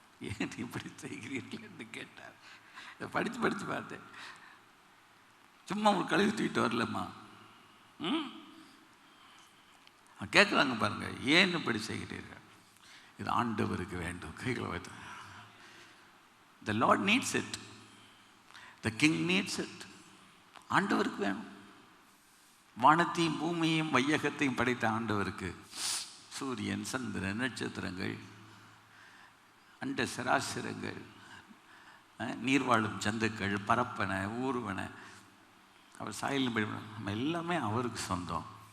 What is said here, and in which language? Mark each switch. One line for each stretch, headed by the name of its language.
Tamil: ஏன் இப்படி செய்கிறீர்கள் என்று கேட்டார். இதை படித்து பார்த்தேன். சும்மா உங்களுக்கு கழுவி தூக்கிட்டு வரலம்மா. கேட்குறாங்க பாருங்க, ஏன் இப்படி செய்கிறீர்கள்? இது ஆண்டவருக்கு வேண்டும். கைகளை வைத்து,
English: the Lord needs it, the King needs it.
Tamil: ஆண்டவருக்கு வேணும். வானத்தையும் பூமியையும் வையகத்தையும் படைத்த ஆண்டவருக்கு சூரியன், சந்திரன், நட்சத்திரங்கள், அண்ட சராசரங்கள், நீர்வாழும் ஜந்துக்கள், பரப்பன, ஊர்வன, அவர் சாயலும் நம்ம எல்லாமே அவருக்கு சொந்தம்.